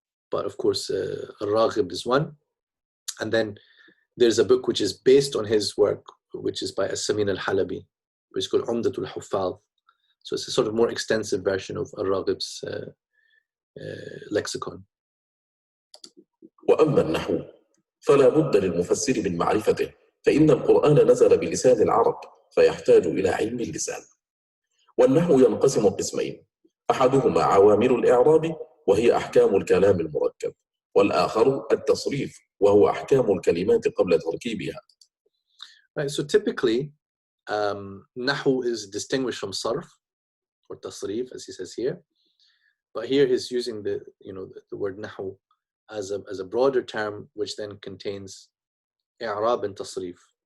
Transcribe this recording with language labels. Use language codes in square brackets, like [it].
[en] But of course, Raghib is one. And then there's a book which is based on his work, which is by As-Samin al-Halabi, which is called Umdatul Huffaz. So it's a sort of more extensive version of Ar-Raghib's lexicon. [ar] وأما النحو فلا بد للمفسر من معرفته، فإن القرآن نزل بلسان العرب فيحتاج إلى علم اللسان. والنحو ينقسم قسمين، أحدهما عوامل الإعراب وهي أحكام الكلام المركب، والآخر التصريف وهو أحكام الكلمات قبل تركيبها. [en] Right, so typically, Nahu is distinguished from Sarf or Tasrif, as he says here. But here he's using the word Nahu as a broader term, which then contains I'rab and Tasrif.